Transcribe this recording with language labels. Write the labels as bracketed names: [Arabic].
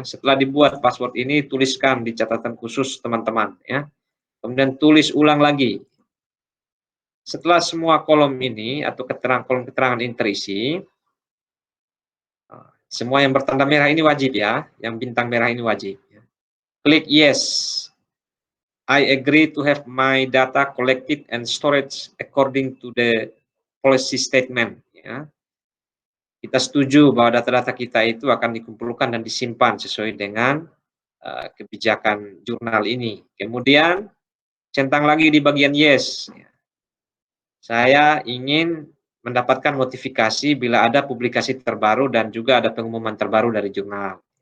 [Indonesian] Setelah dibuat password ini, tuliskan di catatan khusus teman-teman, ya. Kemudian tulis ulang lagi. Setelah semua kolom ini atau kolom keterangan ini terisi, semua yang bertanda merah ini wajib, ya. Yang bintang merah ini wajib, ya. Klik yes. [English] I agree to have my data collected and storage according to the policy statement, ya. [Indonesian] Kita setuju bahwa data-data kita itu akan dikumpulkan dan disimpan sesuai dengan kebijakan jurnal ini. Kemudian centang lagi di bagian yes. Saya ingin mendapatkan notifikasi bila ada publikasi terbaru dan juga ada pengumuman terbaru dari jurnal.